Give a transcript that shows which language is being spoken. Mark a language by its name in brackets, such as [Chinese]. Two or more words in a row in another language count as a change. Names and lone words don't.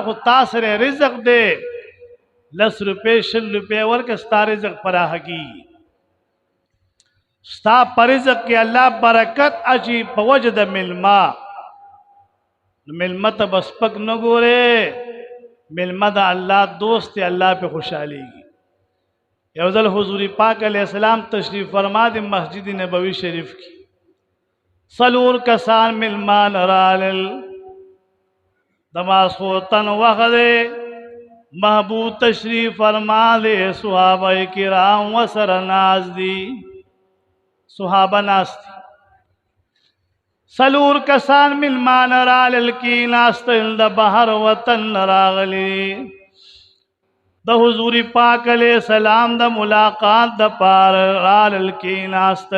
[Pashto] خو تا سره رزق دی 10 روپۍ 20 روپۍ ورکړه ستا رزق پراخه کېږي. ستا په رزق کې الله برکت اچي په وجه د ملما. ملما ته به سپک نه ګورې، ملما د الله دوست دی، الله پې خوشحالیږي. یو ځل حضور پاک [Arabic] علیہ السلام [Pashto] تشریف فرما دی مسجد نبوی شریف کی، 4 کسان ملمان رالل د ماسخوتن وخت دی، محبوب تشریف فرما دی، صحابه کرام ورسره ناست دي، صحابه ناست دي. 4 کسان ملمان رالل کی ناستل د بهر وطن راغلی، د حضور پاک [Arabic] علیہ السلام [Pashto] د ملاقات د پار رالل کی ناستل.